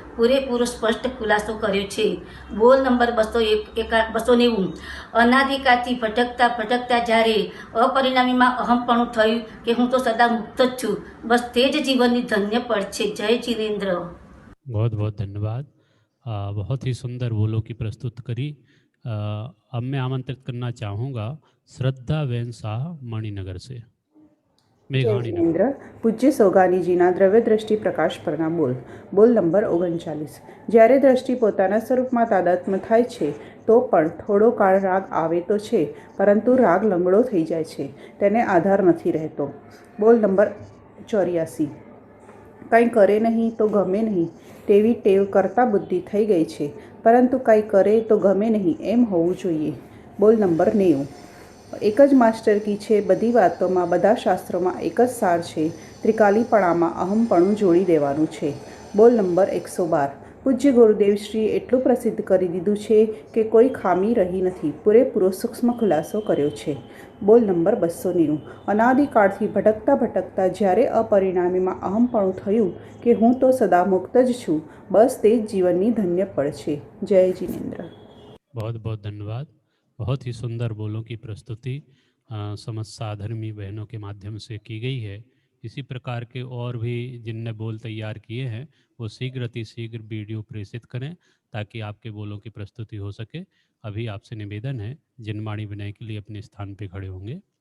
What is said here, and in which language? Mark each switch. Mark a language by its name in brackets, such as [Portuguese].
[Gujarati] પૂરેપૂરો સ્પષ્ટ ખુલાસો કર્યો છે. બોલ નંબર 290. અનાદિકાળથી ભટકતા જ્યારે અપરિણામીમાં અહમપણું થયું કે હું તો સદા મુક્ત જ છું, બસ તે જ જીવનની ધન્ય પળ છે. જય जिनेंद्र. [Hindi] बहुत बहुत धन्यवाद। बहुत ही सुंदर बोलों की प्रस्तुत करी। अब मैं आमंत्रित करना चाहूँगा श्रद्धा बेन शाह मणिनगर से। जिनेंद्र. [Gujarati] પૂજ્ય સોગાનીજીના દ્રવ્ય દ્રષ્ટિ પ્રકાશ પરના બોલ નંબર 39. જ્યારે દ્રષ્ટિ પોતાના સ્વરૂપમાં તાદાત્મ્ય થાય છે તો પણ થોડો કાળ રાગ આવે તો છે, પરંતુ રાગ લંગડો થઈ જાય છે. તેને આધાર નથી રહેતો. બોલ નંબર 84. કંઈ કરે નહીં તો ગમે નહીં તેવી ટેવ કરતાં બુદ્ધિ થઈ ગઈ છે, પરંતુ કંઈ કરે તો ગમે નહીં એમ હોવું જોઈએ. બોલ નંબર 90. એક જ માસ્ટર કી છે. બધી વાતોમાં, બધા શાસ્ત્રોમાં એક જ સાર છે. ત્રિકાલીપણામાં અહમપણું જોડી દેવાનું છે. બોલ નંબર 112. પૂજ્ય ગુરુદેવશ્રીએ એટલું પ્રસિદ્ધ કરી દીધું છે કે કોઈ ખામી રહી નથી. પૂરેપૂરો સૂક્ષ્મ ખુલાસો કર્યો છે. બોલ નંબર 290. અનાદિકાળથી ભટકતા જ્યારે અપરિણામીમાં અહમપણું થયું કે હું તો સદા મુક્ત જ છું, બસ તે જ જીવનની ધન્ય પળ છે. જય जिनेंद्र. [Hindi] बहुत बहुत धन्यवाद। बहुत ही सुंदर बोलों की प्रस्तुति समस्त साधर्मी बहनों के माध्यम से की गई है। इसी प्रकार के और भी जिनने बोल तैयार किए हैं वो शीघ्र अतिशीघ्र वीडियो प्रेषित करें ताकि आपके बोलों की प्रस्तुति हो सके। अभी आपसे निवेदन है, जिनवाणी विनय के लिए अपने स्थान पे खड़े होंगे।